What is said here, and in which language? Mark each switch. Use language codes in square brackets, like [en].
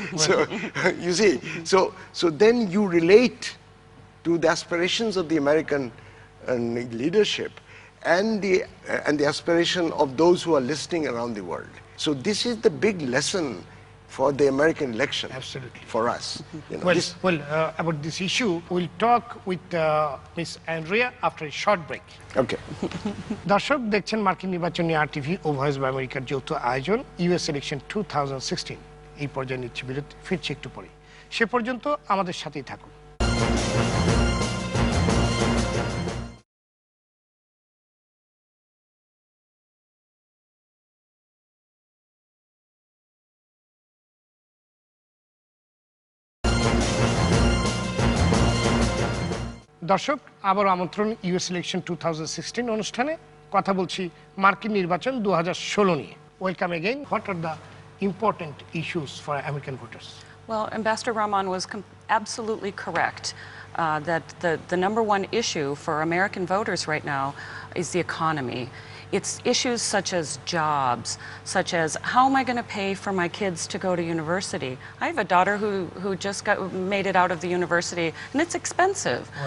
[en] So you see, so then you relate to the aspirations of the American leadership and the aspiration of those who are listening around the world. So this is the big lesson for the American election. Absolutely. For us. You know, About this issue, we'll talk with Miss Andrea after a short break. Okay. [bn] দর্শক দেখছেন মার্কিন নির্বাচন নিয়ে RTV O voice of আমেরিকার যৌথ আয়োজন US election 2016। এই পর্যায়ে নিচ্ছে বিরতি, ফিরছি একটু পরে। সে পর্যন্ত আমাদের সাথেই থাকুন। দর্শক আবার আমন্ত্রণ US ইলেকশন 2016 অনুষ্ঠানে। কথা বলছি মার্কিন নির্বাচন 2016 নিয়ে। [en] Welcome again. What are the important issues for American voters? Well, Ambassador Rahman was absolutely correct that the number one issue for American voters right now is the economy. It's issues such as jobs, such as how am I going to pay for my kids to go to university? I have a daughter who just made it out of the university, and it's expensive.